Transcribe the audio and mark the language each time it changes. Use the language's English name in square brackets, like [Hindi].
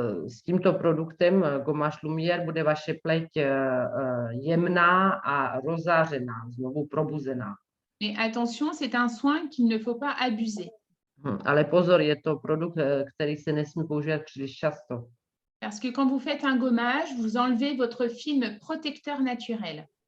[Czech] S tímto produktem gomáž lumière bude vaše pleť jemná a rozářená, znovu probuzená. [French] Mais attention, c'est un soin qu'il ne faut pas abuser. [Czech] Ale pozor, je to produkt, který se nesmí používat příliš často. [French] Parce que quand vous faites un gommage, vous enlevez votre film protecteur naturel.